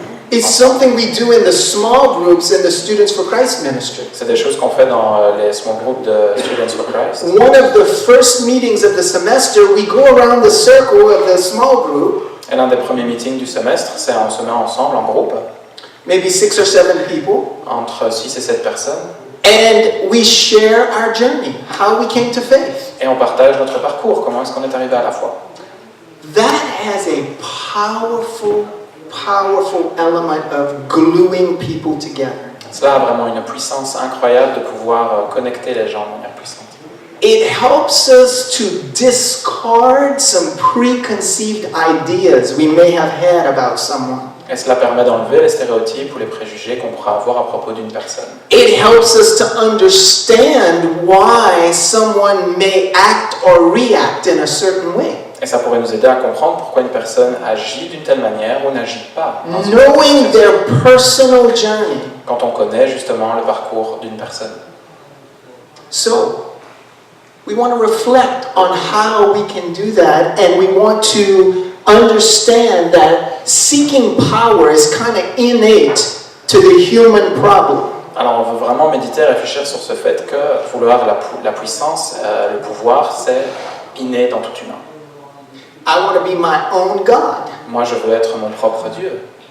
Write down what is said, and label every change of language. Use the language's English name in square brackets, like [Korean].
[English] It's something we do in the small groups in the Students for Christ ministry. [French] C'est des choses qu'on fait dans les [English] small groups [French] de Students for Christ. [English] One of the first meetings of the semester, we go around the circle of the small group. [French] Et l'un des premiers meetings du semestre, c'est on se met ensemble en groupe, [English] Maybe 6 or 7 people. [French] entre 6 et 7 personnes, [English] And we share our journey, how we came to faith. [French] Et on partage notre parcours, comment est-ce qu'on est arrivé à la foi. [English] That has a powerful, powerful element of gluing people together. [French] Cela a vraiment une puissance incroyable de pouvoir connecter les gens de manière puissante. [English] It helps us to discard some preconceived ideas we may have had about someone. [French] Et cela permet d'enlever les stéréotypes ou les préjugés qu'on pourra avoir à propos d'une personne. [English] It helps us to understand why someone may act or react in a certain way. [French] Et ça pourrait nous aider à comprendre pourquoi une personne agit d'une telle manière ou n'agit pas. [English] Knowing their personal journey. [French] Quand on connaît justement le parcours d'une personne. [English] So, we want to reflect on how we can do that, and we want to understand that seeking power is kind of innate to the human problem. [French] Alors on veut vraiment méditer et réfléchir sur ce fait que vouloir la puissance, le pouvoir, c'est inné dans tout humain. [English] I want to be my own God. [French] Moi je veux être mon propre Dieu.